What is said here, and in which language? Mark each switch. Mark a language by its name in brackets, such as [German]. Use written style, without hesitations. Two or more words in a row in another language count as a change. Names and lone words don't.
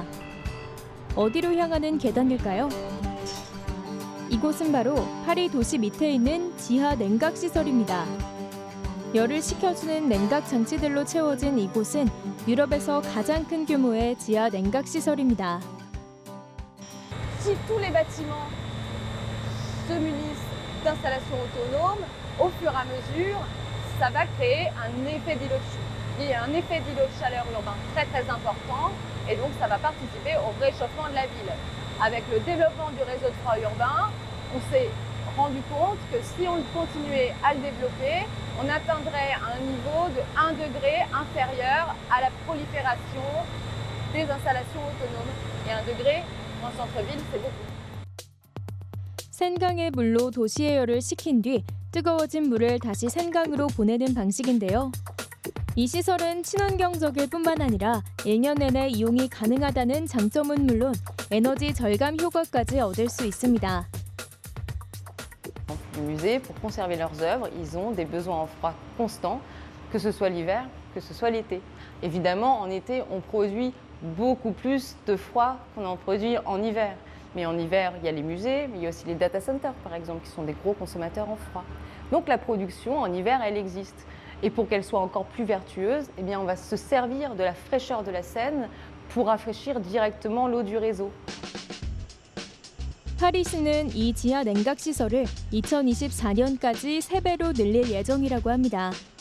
[Korean] 어디로 향하는 계단일까요? 이곳은 바로 파리 도시 밑에 있는 지하 냉각시설입니다. 열을 식혀주는 냉각 장치들로 채워진 이곳은 유럽에서 가장 큰 규모의 지하 냉각시설입니다. [French] Si tous les bâtiments se munissent d'installations autonomes, au fur et à mesure, ça va créer un effet d'îlot de chaleur. Il y a un effet d'îlot de chaleur urbain très très important et donc ça va participer au réchauffement de la ville. Avec le développement du réseau de froid urbain, on s'est rendu compte que si on continuait à le développer, on atteindrait un niveau de 1 degré inférieur à la prolifération des installations autonomes. Et 1 degré en centre-ville, c'est beaucoup. [Korean] 센강의 물로 도시의 열을 식힌 뒤 뜨거워진 물을 다시 센강으로 보내는 방식인데요. 이 시설은 친환경적일 뿐만 아니라 1년 내내 이용이 가능하다는 장점은 물론 에너지 절감 효과까지 얻을 수 있습니다. [French] Les musées, pour conserver leurs œuvres, ils ont des besoins en froid constants, que ce soit l'hiver, que ce soit l'été. Évidemment, en été, on produit beaucoup plus de froid qu'on en produit en hiver. Mais en hiver, il y a les musées, mais il y a aussi les [English] data centers, [French] par exemple, qui sont des gros consommateurs en froid. Donc la production, en hiver, elle existe. Et pour qu'elle soit encore plus vertueuse, eh bien, on va se servir de la fraîcheur de la Seine pour rafraîchir directement l'eau du réseau. [Korean] 파리시는 이 지하 냉각 시설을 2024년까지 3배로 늘릴 예정이라고 합니다.